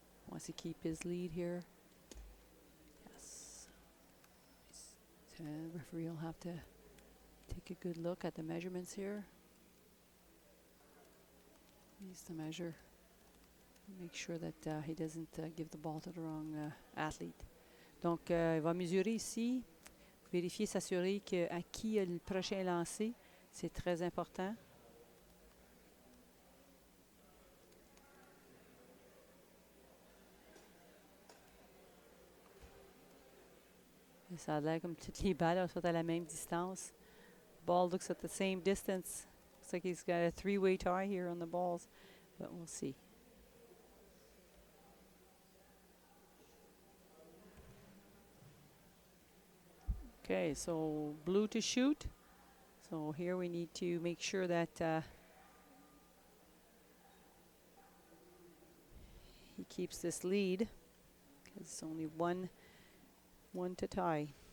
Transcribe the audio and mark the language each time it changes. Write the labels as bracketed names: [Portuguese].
[English] Wants to keep his lead here. Yes. So the referee will have to take a good look at the measurements here. Needs to measure. Make sure that he doesn't give the ball to the wrong athlete. [French] Donc, il va mesurer ici. Vérifier, s'assurer à qui le prochain lancer. C'est très important. Ça a l'air comme toutes les balles sont à la même distance. [English] Ball looks at the same distance. Looks like he's got a 3-way tie here on the balls, but we'll see. Okay, so blue to shoot. So here we need to make sure that he keeps this lead because it's only one to tie.